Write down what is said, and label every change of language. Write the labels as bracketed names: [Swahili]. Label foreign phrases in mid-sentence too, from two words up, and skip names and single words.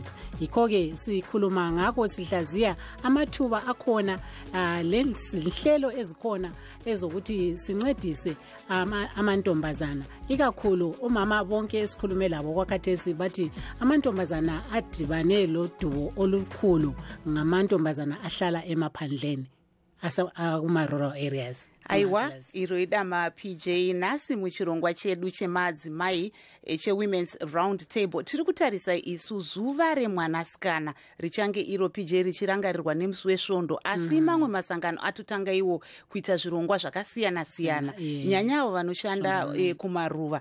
[North Ndebele] Yikho-ke sikhuluma ngakho sihlaziya amathuba akhona lenhlelo ezikhona ezokuthi sincedise amantombazana ikakhulu umama bonke esikhulume labo kwakhathesi bathi amantombazana adibane lodubo olukhulu ngamantombazana ahlala emaphandleni kuma- [English] rural areas. [Shona] Aiwa, iroida ma-PJ nasi muchirongwa chedu chemadzimai che-Women's Roundtable. Tiri kutarisa isu zuva remwanasikana richange iro PJ richirangarirwa nemusi wesvondo, asi mamwe masangano atotanga iwo kuita zvirongwa zvakasiyana-siyana nyanya avo vanoshanda kumaruva.